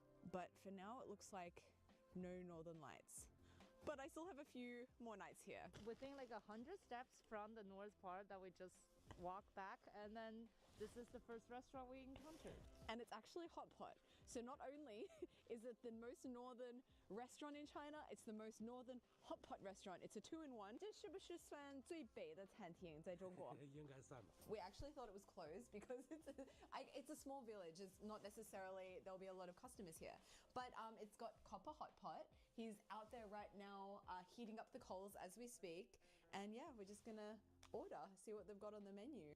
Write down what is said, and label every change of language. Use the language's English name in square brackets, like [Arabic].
[English] But for now it looks like no Northern Lights. But I still have a few more nights here. Within like 100 steps from the north part that we just walked back, and then this is the first restaurant we encountered. And it's actually hot pot. So not only is it the most northern restaurant in China, it's the most northern hot pot restaurant. It's a 2-in-1. [Chinese] 这是不是算最北的餐厅在中国？应该算吧。 [English] We actually thought it was closed because it's a small village. It's not necessarily, there'll be a lot of customers here. But it's got copper hot pot. He's out there right now heating up the coals as we speak. And yeah, we're just gonna order, see what they've got on the menu.